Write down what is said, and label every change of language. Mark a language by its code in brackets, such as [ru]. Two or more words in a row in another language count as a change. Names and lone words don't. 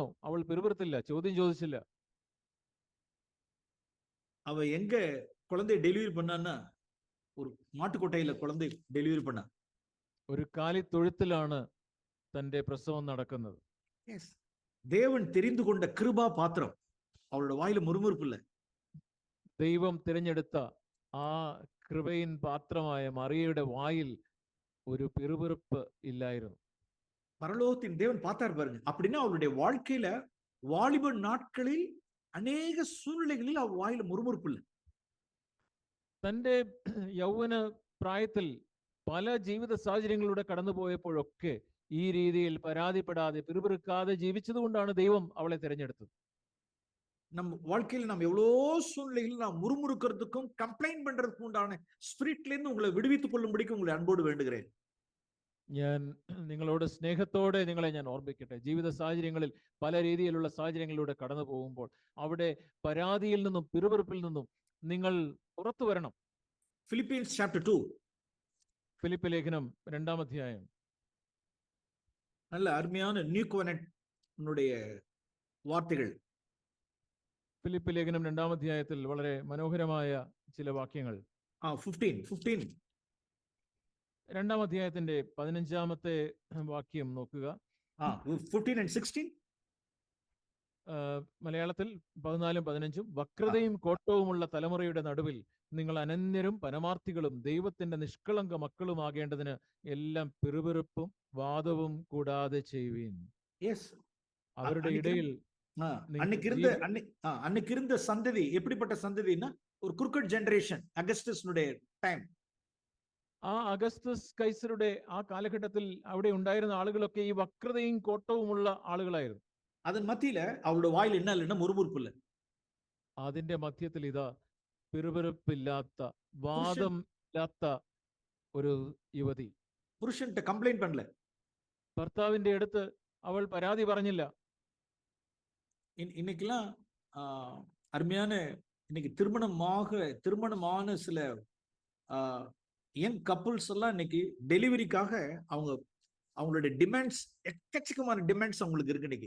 [ml] അവൾ പിറുപിറുത്തില്ല, ചോദ്യം ചോദിച്ചില്ല. [ta] அவ எங்க குழந்தையை டெலிவரி பண்ணான்னா, ஒரு மாட்டுக்கொட்டையில குழந்தை டெலிவரி பண்ணா. [ml] ഒരു കാലിത്തൊഴുത്തിലാണ് തന്റെ പ്രസവം നടക്കുന്നത്. [ta] தேவன் தெரிந்து கொண்ட கிருபா பாத்திரம், அவளோட வாயில முறுமுறுப்பு இல்ல. [ml] ദൈവം തിരഞ്ഞെടുത്ത ആ കൃപയിൻ പാത്രമായ മറിയയുടെ വായിൽ ഒരു പിറുപിറുപ്പ് ഇല്ലായിരുന്നു. [ta] பரலோகத்தின் தேவன் பார்த்தார் பாருங்க. அப்படின்னா அவளுடைய வாழ்க்கையில வாலிப நாட்களில் அநேக சூழ்நிலைகளில் அவ வாயில முறுமுறுப்பு இல்ல. [ml] തന്റെ യൗവന പ്രായത്തിൽ പല ജീവിത സാഹചര്യങ്ങളിലൂടെ കടന്നുപോയപ്പോഴൊക്കെ ഈ രീതിയിൽ പരാതിപ്പെടാതെ, പിറുപിറുക്കാതെ ജീവിച്ചതുകൊണ്ടാണ് ദൈവം അവളെ തിരഞ്ഞെടുത്തത്. [ta] நம்ம வாழ்க்கையில நாம் எவ்வளோ சூழ்நிலைகளில் நாம் முறுமுறுக்கிறதுக்கும் கம்ப்ளைண்ட் பண்றதுக்கும் உண்டான ஸ்பிரிட்ல இருந்து உங்களை விடுவித்துக் கொள்ளும்படிக்கு உங்களை அன்போடு வேண்டுகிறேன். [ml] ഞാൻ നിങ്ങളോട് സ്നേഹത്തോടെ നിങ്ങളെ ഞാൻ ഓർമ്മിക്കട്ടെ, ജീവിത സാഹചര്യങ്ങളിൽ പല രീതിയിലുള്ള സാഹചര്യങ്ങളിലൂടെ കടന്നു പോകുമ്പോൾ അവിടെ പരാതിയിൽ നിന്നും പിറുപിറുപ്പിൽ നിന്നും നിങ്ങൾ പുറത്തു വരണം. [en] Philippians chapter 2, [ml] ഫിലിപ്പ് ലേഖനം 2-ാം അധ്യായം. [ta] நல்ல அருமையான [en] new covenant [ta] வார்த்தைகள். [ml] ഫിലിപ്പ് ലേഖനം 2-ാം അധ്യായത്തിൽ വളരെ മനോഹരമായ ചില വാക്യങ്ങൾ. 15 2-ാം അധ്യായത്തിന്റെ 15-ാമത്തെ വാക്യം നോക്കുക. [en] 15 and 16 [ml] മലയാളത്തിൽ 14-15. വക്രതയും കോട്ടവുമുള്ള തലമുറയുടെ നടുവിൽ നിങ്ങൾ അനന്യരും പരമാർത്ഥികളും ദൈവത്തിന്റെ നിഷ്കളങ്ക മക്കളുമാകേണ്ടതിന് എല്ലാം പിറുപിറുപ്പും വാദവും കൂടാതെ ചെയ്യുവീൻ. അവരുടെ ഇടയിൽ [ta] அன்னைக்கு இருந்த சந்ததி எப்படிப்பட்ட சந்ததினா ஒரு [en] crooked generation, [ta] அகஸ்டஸ்னுடைய டைம். [ml] ആ അഗസ്തസ് കൈസറുടെ ആ കാലഘട്ടത്തിൽ അവിടെ ഉണ്ടായിരുന്ന ആളുകളൊക്കെ ഈ വക്രതയും കോട്ടവുമുള്ള ആളുകളായിരുന്നു. [ta] அதன் மத்தியில அவருடைய வாயில் என்ன இல்லைன்னா முறுமுறுப்பு இல்லை. [ml] അതിന്റെ മധ്യത്തിൽ ഇതാ പിറുപിറുപ്പില്ലാത്ത, വാദം ഇല്ലാത്ത ഒരു യുവതി. [ta] புருஷன்ட்ட கம்ப்ளைண்ட் பண்ணல. [ml] ഭർത്താവിന്റെ അടുത്ത് അവൾ പരാതി പറഞ്ഞില്ല. [ta] இன்னைக்கெல்லாம் அருமையான இன்னைக்கு திருமணமான சில [en] young couples [ta] எல்லாம் இன்னைக்கு டெலிவரிக்காக அவங்களுடைய டிமாண்ட்ஸ், எக்கச்சக்கமான டிமாண்ட்ஸ் அவங்களுக்கு இருக்கு. இன்னைக்கு